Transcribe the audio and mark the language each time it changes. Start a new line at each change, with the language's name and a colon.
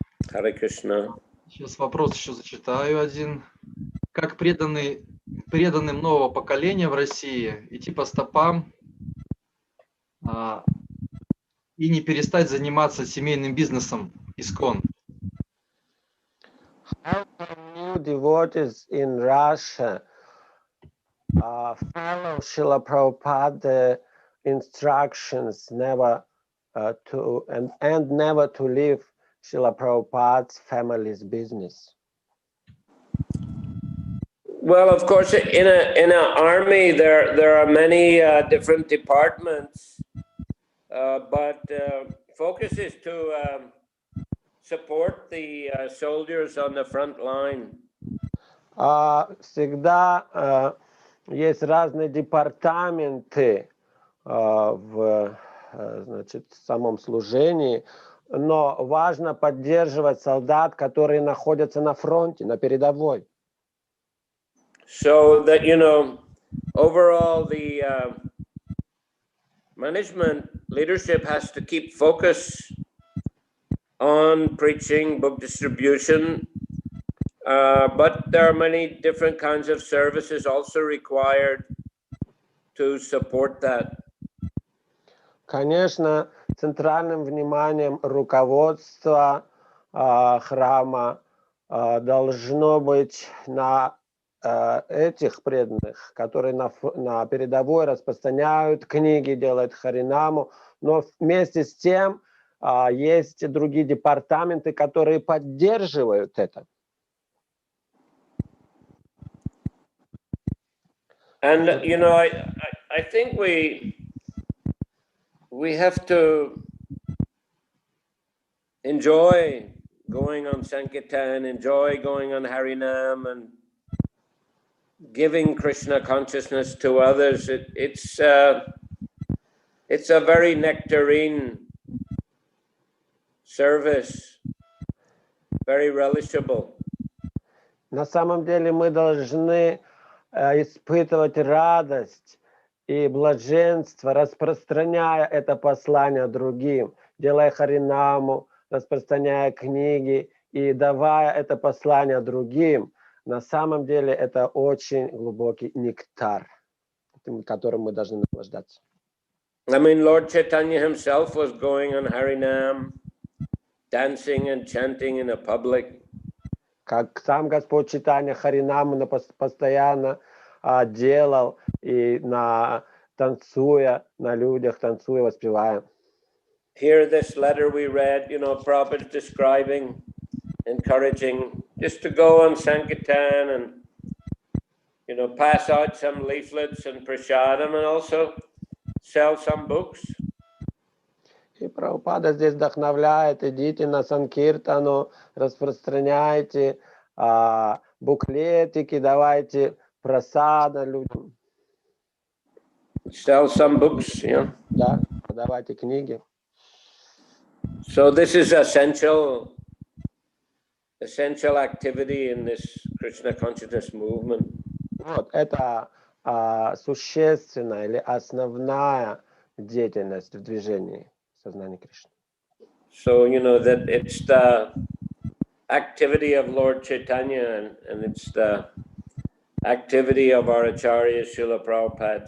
Russian: Харе Кришна. Сейчас вопрос еще зачитаю один. Как преданным нового поколения в России идти по стопам и не перестать заниматься семейным бизнесом ИСККОН?
English: How can new devotees in Russia follow Srila Prabhupada instructions never never to leave Srila Prabhupada's family's business? Well, of course, in an army there are many different departments, but focus is to support the soldiers on the front line.
Russian: Всегда есть разные департаменты в самом служении, но важно поддерживать солдат, которые находятся на фронте, на передовой.
English: So that, overall the management leadership has to keep focus on preaching, book distribution, but there are many different kinds of services also required to support that.
Russian: Конечно, центральным вниманием руководства храма должно быть на этих преданных, которые на передовой распространяют книги, делают харинаму, но вместе с тем есть другие департаменты, которые поддерживают это.
English: And I think we have to enjoy going on sankirtan, enjoy going on harinam, and giving Krishna consciousness to others, it's a very nectarine service, very relishable.
Russian: На самом деле мы должны испытывать радость и блаженство, распространяя это послание другим, делая харинаму, распространяя книги и давая это послание другим. На самом деле это очень глубокий нектар, которым мы должны наслаждаться.
English: I mean, Lord Chaitanya himself was going on Harinam, dancing and chanting in a public.
Russian: Как сам Господь Чайтанья харинаму постоянно делал и танцуя на людях, танцуя, воспевая.
English: Here, this letter we read, Prabhupada describing, encouraging just to go on sankirtan and, pass out some leaflets and prasadam and also sell some books.
Russian: И Прабхупада здесь вдохновляет: идите на санкиртану, распространяйте буклетики, давайте прасада людям.
English: Sell some books, yeah.
Russian: Да, продавайте книги.
English: So this is essential activity in this Krishna consciousness movement.
Russian: Вот, это существенная или основная деятельность в движении сознания Кришны.
English: So, that it's the activity of Lord Chaitanya and it's the activity of our Acharya Srila Prabhupada.